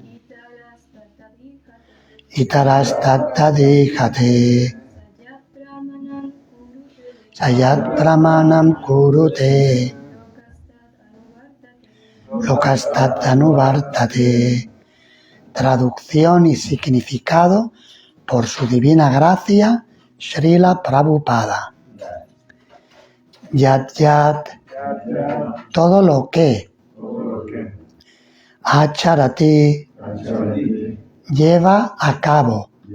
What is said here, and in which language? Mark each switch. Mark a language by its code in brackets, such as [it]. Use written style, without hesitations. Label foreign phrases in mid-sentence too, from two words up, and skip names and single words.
[sa] itaras tattadihate sayat pramanam kurute lokastadanuvartate. [es] Traducción y significado: por su divina gracia Srila Prabhupada. [sa] Yat Yat, [es] todo lo que Acharati, lleva a cabo.